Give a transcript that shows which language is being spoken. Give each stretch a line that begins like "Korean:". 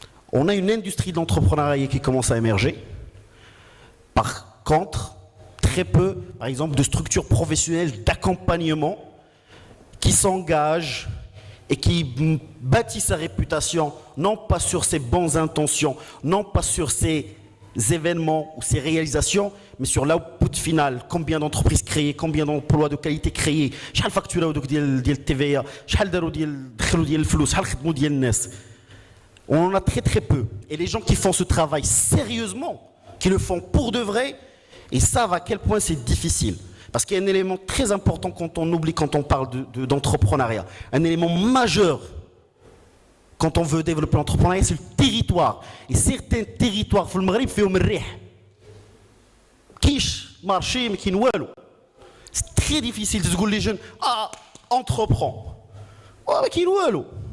French: On a une industrie de l'entrepreneuriat qui commence à émerger. Par contre, très peu, par exemple, de structures professionnelles d'accompagnement qui s'engagent et qui bâtissent sa réputation, non pas sur ses bonnes intentions, non pas sur ses événements ou ses réalisations, mais sur l'output final. Combien d'entreprises créées, combien d'emplois de qualité créés,
Arabic: شحال فاكتوراو دوك ديال الTVA, شحال داروا دخلوا ديال الفلوس, شحال خدموا ديال الناس.
French: On en a très peu. Et les gens qui font ce travail sérieusement, qui le font pour de vrai, ils savent à quel point c'est difficile. Parce qu'il y a un élément très important quand on oublie, quand on parle d'entrepreneuriat. Un élément majeur quand on veut développer l'entrepreneuriat, c'est le territoire. Et certains territoires,
Arabic: في المغرب فيهم الريح.
French: كيش marché, mais qui n'oualou. C'est très difficile de se dire les jeunes, entreprends. Mais qui n'oualou.